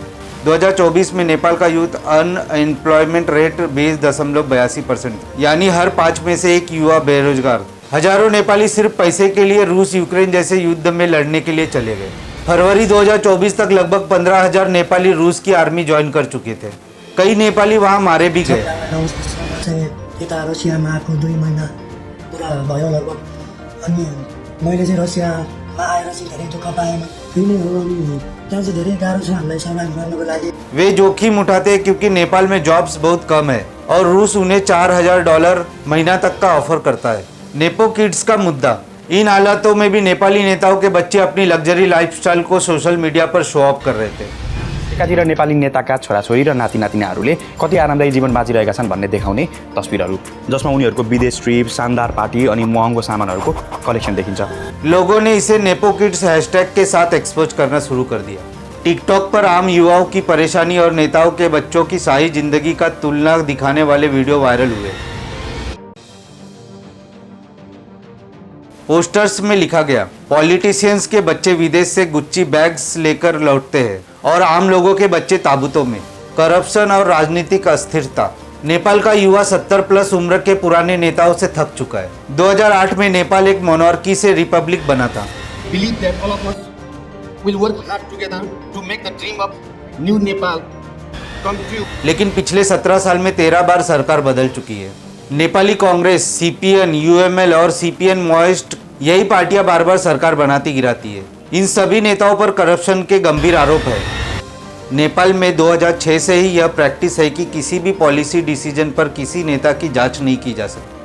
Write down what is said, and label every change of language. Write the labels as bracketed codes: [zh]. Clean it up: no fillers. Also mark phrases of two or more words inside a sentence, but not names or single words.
[hi] 2024 में नेपाल का [en] youth unemployment rate [hi] 20.82%, यानी हर 5 में से एक युवा बेरोजगार। हजारों नेपाली सिर्फ पैसे के लिए रूस यूक्रेन जैसे युद्ध में लड़ने के लिए चले गए। फरवरी 2024 तक लगभग 15,000 नेपाली रूस की [en] army join [hi] कर चुके थे। कई नेपाली वहां मारे भी गए। [ne] मैले चाहिँ रसियामा आएर चाहिँ धेरै दुःख पाएँ। त्यही नै हो, अनि त्यहाँ चाहिँ धेरै गाह्रो छ हामीलाई सर्भाइभ गर्नको लागि। [hi] वे जोखिम उठाते हैं क्योंकि नेपाल में जॉब्स बहुत कम है और रूस उन्हें $4,000 महीना तक का ऑफर करता है। [en] nepo kids [hi] का मुद्दा। इन हालातों में भी नेपाली नेताओं के बच्चे अपनी [en] luxury lifestyle [hi] को [en] social media [hi] पर [en] show up [hi] कर रहे थे। [ne] एकातिर नेपाली नेताका छोराछोरी र नातिनातिनाहरूले कति आरामदायी जीवन बाँचिरहेका छन् भन्ने देखाउने तस्बिरहरू, जसमा उनीहरूको विदेश ट्रिप, शानदार पार्टी अनि महँगो सामानहरूको कलेक्शन देखिन्छ। [hi] लोगों ने इसे [en] nepo kids hashtag [hi] के साथ एक्सपोज करना शुरू कर दिया। टिकटॉक पर आम युवाओं की परेशानी और नेताओं के बच्चों की शाही जिंदगी का तुलना दिखाने वाले वीडियो वायरल हुए। पोस्टर्स में लिखा गया, पॉलिटिशियंस के बच्चे विदेश से [en] Gucci bags [hi] लेकर लौटते हैं और आम लोगों के बच्चे ताबूतों में। करप्शन और राजनीतिक अस्थिरता। नेपाल का युवा 70 प्लस उम्र के पुराने नेताओं से थक चुका है। 2008 में नेपाल एक मोनार्की से रिपब्लिक बना था। [en] Believe that all of us will work hard together to make the dream of new Nepal come true. [hi] लेकिन पिछले 17 साल में 13 बार सरकार बदल चुकी है। नेपाली कांग्रेस, सीपीएन, यूएमएल और सीपीएन माओइस्ट यही पार्टियां बार बार सरकार बनाती गिराती है। इन सभी नेताओं पर करप्शन के गंभीर आरोप है। नेपाल में 2006 से ही यह प्रैक्टिस है कि किसी भी [en] policy decision [hi] पर किसी नेता की जांच नहीं की जा सकती।